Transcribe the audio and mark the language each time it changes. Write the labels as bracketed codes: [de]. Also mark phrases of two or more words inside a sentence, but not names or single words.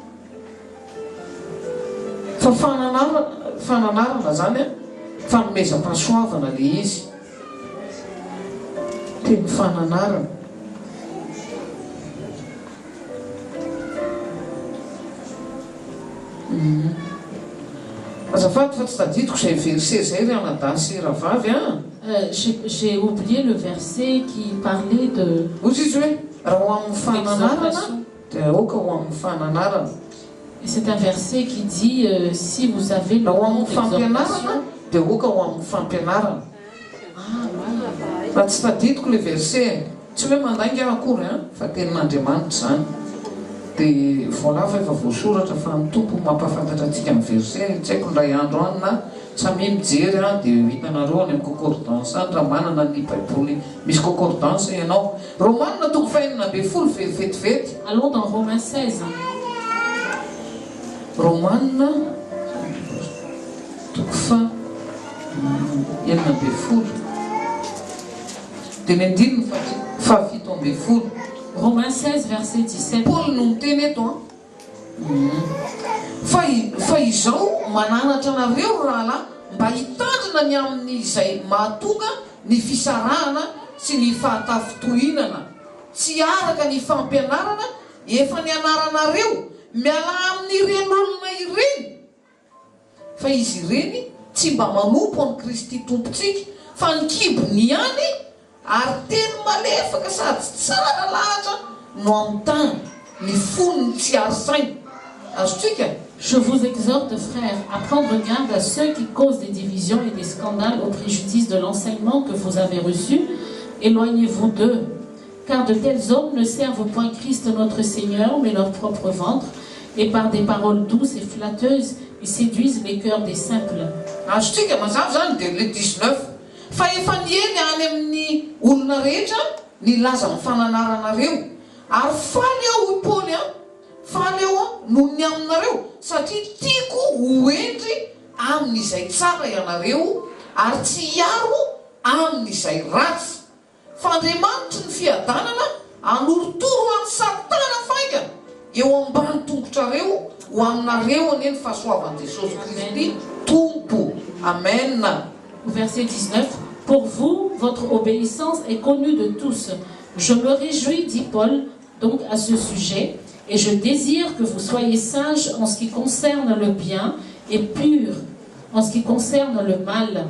[mg] Fa fananarana zany a, fanomezam-pahasoavana le izy. Teny fananarana. Azafady fa tsy tadidiko izay verset zay ry anadasy rahavavy a. [fr] J'ai oublié le verset qui parlait de... [mg] Ozy izy hoe raha ho amin'ny fananarana dia aoka ho amin'ny fananarana. [fr] Et c'est un verset qui dit si vous avez le nom d'exhortation. [mg] Dia oka ho amin'ny fampianarana. Raha tsy tadidiko [fr] le verset, [mg] tsy hoe mandainga akory fa tenin'Andriamanitra zany. Dia voalava efa voasoratra fa ny tompo mampafantatra antsika amin'ny verset. Tsy haiko ndray andro any na samy mijery dia hitanareo any amin'ny concordance any raha manana ny baiboly misy concordance ianao. Romanina toko fahaenina ambin'ny folo vetivety. [fr] Allons dans Romains 16. [mg] Romanina toko fahaenina ambin'ny folo. Dia ny andininy fahafito ambin'ny folo. [fr] Romains 16, verset 17. [mg] Paul no miteny eto fa izao mananatra anareo rahalahy mba hitandrina ny amin'izay mahatonga ny fisarahana sy ny fahatafitohinana tsy araka ny fampianarana efa ny anaranareo miala amin'ireny olona ireny fa izy ireny tsy mba manompo any Kristy tompontsika fa ny kibony ihany ary teny malefaka sady tsara lahatra no amin'ny tany ny fonony tsy ary-sainy. Azotsika. [fr] Je vous exhorte, frères, à prendre garde à ceux qui causent des divisions et des scandales au préjudice de l'enseignement que vous avez reçu. Éloignez-vous d'eux, car de tels hommes ne servent point Christ notre Seigneur, mais leur propre ventre, et par des paroles douces et flatteuses, ils séduisent les cœurs des simples. [mg] Azotsika mazava zany dia le 19 fa efa nieny any amin'ny olona rehetra ny laza amin'ny fananaranareo ary faly aho Paoly faly eo noho ny aminareo satria tiako ho endry amin'izay tsara ianareo ary tsy hiaro amin'izay ratsy fa Andriamanitra ny fiadanana anoritoro any Satana faika eo ambany tongotrareo ho aminareo aneny fahasoavan'i Jesosy Kristy tompo. Amen. [fr] Verset 19. Pour vous, votre obéissance est connue de tous. Je me réjouis, dit Paul, donc à ce sujet, et je désire que vous soyez sages en ce qui concerne le bien et purs en ce qui concerne le mal.